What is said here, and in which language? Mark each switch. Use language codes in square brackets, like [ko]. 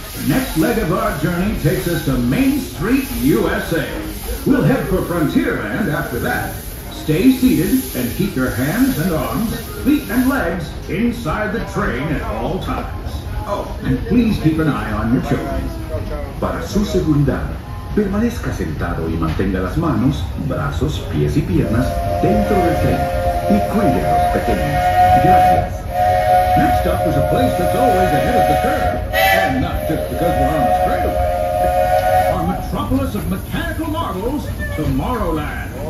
[en] The next leg of our journey takes us to Main Street, USA. We'll head for Frontierland after that. Stay seated and keep your hands and arms, feet and legs inside the train at all times. Oh, and please keep an eye on your children. [es] Para su seguridad, permanezca sentado y mantenga las manos, brazos, pies y piernas dentro del tren y cuide a los pequeños. Gracias. [en] Next up is a place that's always ahead of the curve, and not just because we're on the straightaway. Our metropolis of mechanical marvels, Tomorrowland.